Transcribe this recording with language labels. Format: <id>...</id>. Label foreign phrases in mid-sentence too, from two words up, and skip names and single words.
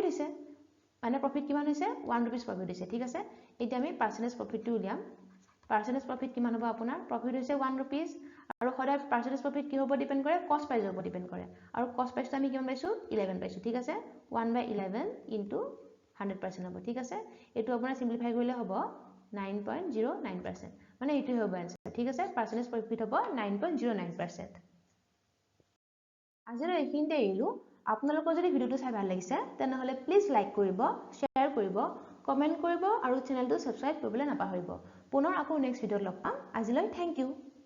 <as>হৈছে মানে প্ৰফিট কিমান হৈছে 1 rupees প্ৰফিট হৈছে ঠিক আছে এতিয়া আমি</as> <en>percentage profit</en> <as>উলিয়াম</as> <en>percentage profit</en> <as>কিমান হ'ব আপোনাৰ প্ৰফিট হৈছে 1 rupees আৰু সদায়</as> <en>percentage profit</en> <as>কি হ'ব ডিপেন্ড কৰে</as> <en>cost price</en> <as>ওপৰত ডিপেন্ড কৰে আৰু</as> <en>cost price</en> <as>আমি কিমান পাইছো 11 পাইছো ঠিক আছে 1/11 into 100% হ'ব ঠিক আছে এটো আপোনাৰ সিম্পলিফাই কৰিলে হ'ব 9.09% মানে এটো হ'ব आंसर ঠিক আছে</as> <en>percentage profit</en> <as>হ'ব 9.09% আজিৰ এইখিনিতে এৰিলো আপোনালোকৰ যদি ভিডিওটো চাই ভাল লাগিছে তেনে হলে</as> <en>please like</en> <as>কৰিব শেয়াৰ কৰিব কমেন্ট কৰিব আৰু চেনেলটো সাবস্ক্ৰাইব কৰিবলৈ নাপাহৰিব পুনৰ আকৌ</as> <en>next video</en> <as>লগ পাম আজিলৈ</as> <en>thank you</en>